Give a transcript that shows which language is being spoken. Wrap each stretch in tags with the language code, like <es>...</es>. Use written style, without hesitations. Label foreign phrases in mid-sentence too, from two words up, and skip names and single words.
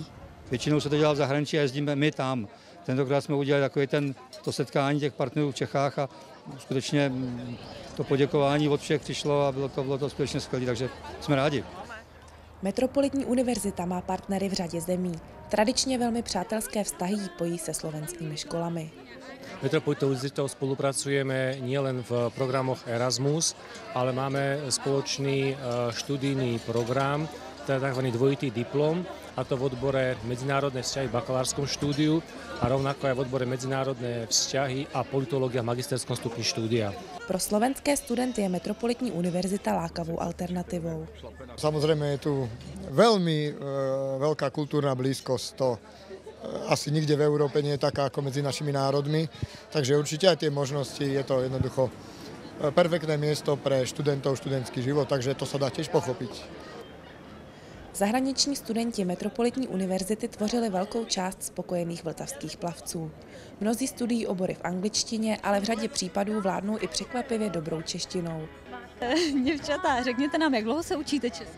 <cs>Většinou se to dělá v zahraničí a jezdíme my tam. Tentokrát jsme udělali takové to setkání těch partnerů v Čechách a skutečně to poděkování od všech přišlo a bylo to skutečně skvělé, takže jsme rádi. Metropolitní univerzita má partnery v řadě zemí. Tradičně velmi přátelské vztahy jí pojí se slovenskými školami.</cs> <sk>Metropolitnou univerzitou spolupracujeme nielen v programoch Erasmus, ale máme spoločný študijný program, teda tzv. Dvojitý diplom, a to v odbore medzinárodné vzťahy v bakalárskom štúdiu a rovnako aj v odbore medzinárodné vzťahy a politológia v magisterskom stupni štúdia.</sk> <cs>Pro slovenské studenty je Metropolitní univerzita lákavou alternativou.</cs> <sk>Samozrejme je tu veľmi veľká kultúrna blízkosť, to asi nikde v Európe nie je taká ako medzi našimi národmi, takže určite aj tie možnosti, je to jednoducho perfektné miesto pre študentov, študentský život, takže to sa dá tiež pochopiť.</sk> <cs>Zahraniční studenti Metropolitní univerzity tvořili velkou část spokojených vltavských plavců. Mnozí studují obory v angličtině, ale v řadě případů vládnou i překvapivě dobrou češtinou. Děvčata, řekněte nám, jak dlouho se učíte česky?</cs>